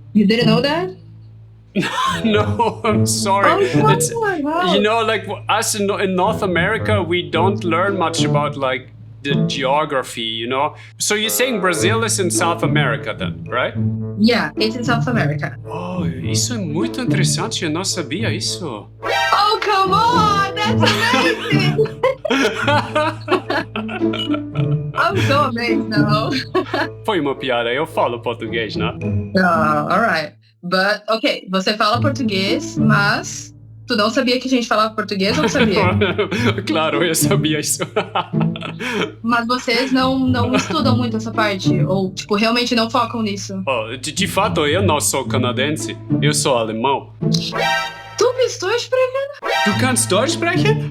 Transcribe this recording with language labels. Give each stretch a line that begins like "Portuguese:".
English: You didn't know that? No, I'm sorry. Wow. You know, like us in North America, we don't learn much about like the geography, you know? So you're saying Brazil is in South America then, right? Yeah, it's in South America.
Portuguese: Oh, isso é muito interessante, eu não sabia isso.
English: Oh, come on! That's amazing! I'm so amazed now.
Portuguese: Foi uma piada, eu falo português, né?
English: Alright.
Portuguese: But, ok, você fala português, mas tu não sabia que a gente falava português ou sabia? Claro, eu sabia isso. Mas vocês não estudam muito essa parte? Ou, tipo, realmente não focam nisso? Oh, de fato, eu não sou canadense, eu sou alemão.
German: Du bist Deutschsprecher? Du kannst Deutsch sprechen?